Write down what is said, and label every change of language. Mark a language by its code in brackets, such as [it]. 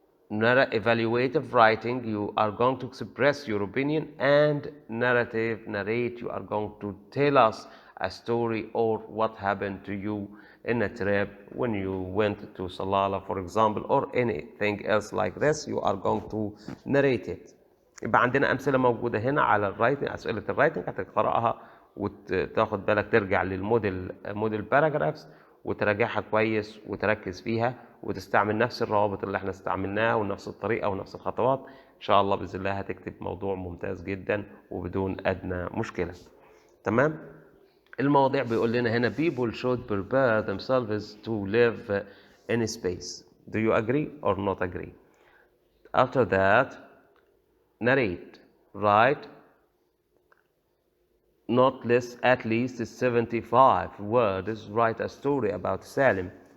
[en] Evaluative writing, you are going to express your opinion, and narrate, you are going to tell us a story or what happened to you in a trip when you went to Salala, for example, or anything else like this. You are going to narrate it. [ar] يبقى عندنا أمثلة موجودة هنا على الرايتنج، أسئلة الرايتنج هتقرأها وتاخد بالك، ترجع موديل باراجرافز وتراجعها كويس وتركز فيها وتستعمل نفس الروابط اللي احنا استعملناها ونفس الطريقة ونفس الخطوات. إن شاء الله بإذن الله هتكتب موضوع ممتاز جدا وبدون أدنى مشكلة. تمام؟ المواضيع بيقول لنا هنا [en] people should prepare themselves to live in space. Do you agree or not agree? After that, narrate, write not less at least 75 words, write a story about Salim.